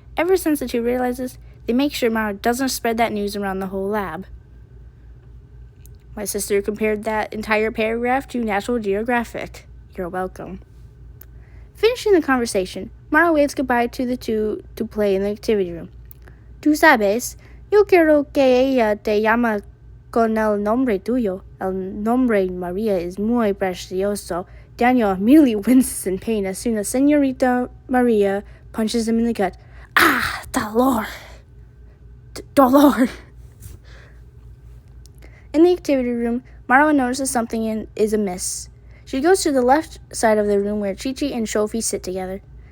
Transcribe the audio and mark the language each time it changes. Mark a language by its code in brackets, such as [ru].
[en] Ever since the 2 realizes, they make sure Mara doesn't spread that news around the whole lab. My sister compared that entire paragraph to National Geographic. You're welcome. Finishing the conversation, Mara waves goodbye to the 2 to play in the activity room. [es] Tú sabes, yo quiero que ella te llame con el nombre tuyo. El nombre Maria is muy precioso. [en] Daniel immediately winces in pain as soon as Señorita Maria punches him in the gut. [es] Ah, dolor. Dolor. [en] In the activity room, Marwa notices something is amiss. She goes to the left side of the room where Chi-Chi and Sophie sit together.